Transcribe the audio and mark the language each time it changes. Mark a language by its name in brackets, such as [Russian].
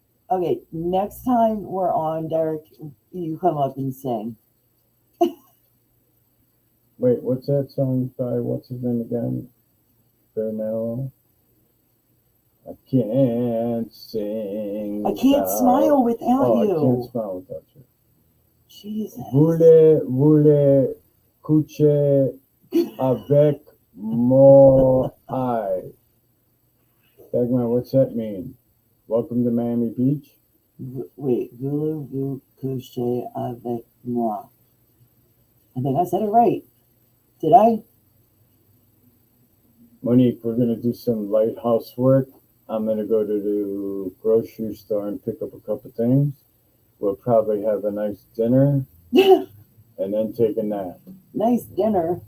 [English] Okay, next time we're on, Derek, you come up and sing. Wait, what's that song by, what's his name again? Bernello? I can't sing. I can't without- smile without Oh, you. I can't smile without you. Jesus. [French] Voulez coucher avec moi? [English] Dagmar, what's that mean? Welcome to Miami Beach? Wait, [French] voulez-vous coucher avec moi? [English] I think I said it right. Did I? Monique, we're going to do some light housework. I'm going to go to the grocery store and pick up a couple things. We'll probably have a nice dinner and then take a nap. Nice dinner.